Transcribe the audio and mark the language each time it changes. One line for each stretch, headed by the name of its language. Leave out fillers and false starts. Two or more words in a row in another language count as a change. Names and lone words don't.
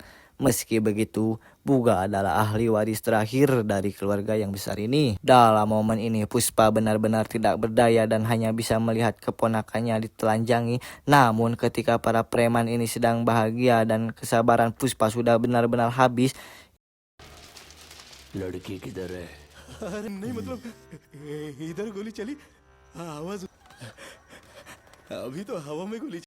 Indonesian: Meski begitu, Buga adalah ahli waris terakhir dari keluarga yang besar ini. Dalam momen ini, Puspa benar-benar tidak berdaya dan hanya bisa melihat keponakannya ditelanjangi. Namun ketika para preman ini sedang bahagia dan kesabaran Puspa sudah benar-benar habis,
Hindi: लड़की किधर है अरे नहीं मतलब इधर गोली चली आवाज अभी तो हवा में गोली